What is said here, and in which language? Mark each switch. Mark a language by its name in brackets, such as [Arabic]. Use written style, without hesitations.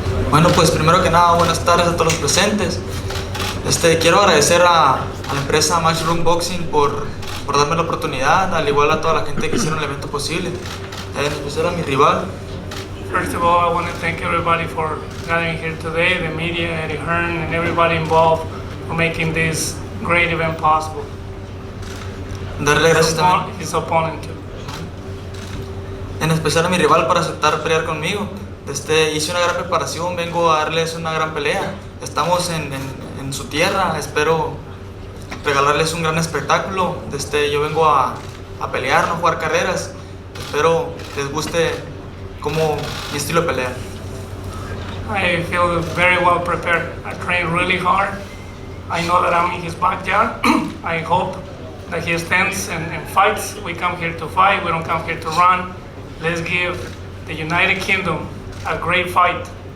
[Spanish] Bueno, pues primero que nada, buenas tardes a todos los presentes. Quiero agradecer a la empresa Matchroom Boxing por darme la oportunidad, al igual a toda la gente que hicieron el evento posible, en especial a mi rival. [English] First of all, I want to thank everybody for gathering here today, the media, Eddie Hearn, and everybody involved for making this great event possible. [Spanish] Darle gracias también, [English] His opponent too. [Spanish] en especial a mi rival, por aceptar pelear conmigo. Hice una gran preparación, vengo a darles una gran pelea. Estamos en su tierra, espero regalarles un gran espectáculo. Yo vengo a pelear, no a jugar carreras. Espero les guste como mi estilo de pelea. [English] I feel very well prepared. I train really hard. I know that I'm in his backyard. I hope that he stands and fights. We come here to fight, we don't come here to run. Let's give the United Kingdom a great fight.